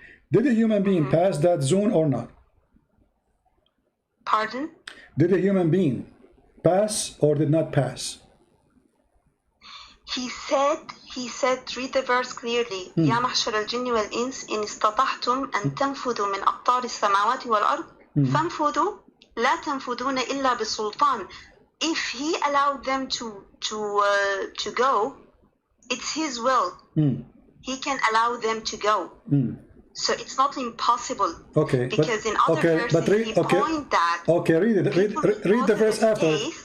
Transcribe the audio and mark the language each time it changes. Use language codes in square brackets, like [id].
[en] Did a human being pass that zone or not? Pardon? Did a human being pass or did not pass? He said, read the verse clearly. [ar] يا معشر الجن والإنس إن استطعتم أن تنفذوا من أقطار السماوات والأرض فانفذوا لا تنفذون إلا بسلطان. [en] If he allowed them to go, it's his will. He can allow them to go. So it's not impossible. Okay. Because in other verses he point that. Okay, read the verse after.